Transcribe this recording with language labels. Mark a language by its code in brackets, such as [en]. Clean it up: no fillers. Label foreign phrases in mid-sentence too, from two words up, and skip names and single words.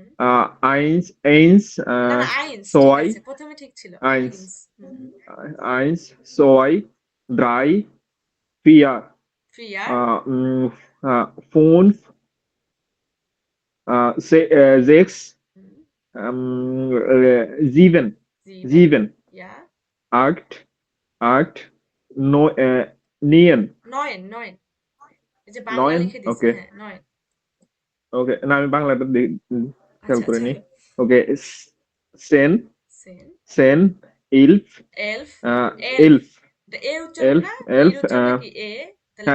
[de] eins eins, [bn] না না, আইনস ঠিক [de] সোয়াই, [bn] আছে, প্রথমে ঠিক ছিল, [de] আইন্স, আইনস। হুম হুম, eins, zwei, drei, vier, ফিয়ার, fünf, sechs, হুম, sieben, জিবেন, sieben, ইয়া, acht, acht, no, neun, [bn] নয়ন, নয়ন, এই যে বাংলা [de] neun, [bn] লিখে দিছি, okay, হ্যাঁ নয়ন। okay, না আমি বাংলাটা খেয়াল আচ্ছা করে আচ্ছা, নি। ওকে, সেন, [de] সেন, zehn, elf, elf, elf, ইলফ, [bn] এটা এ উচ্চারণ [de] এলফ, [bn] না, এর [de] এলফ, [bn] উচ্চারণটা কি এ, তাহলে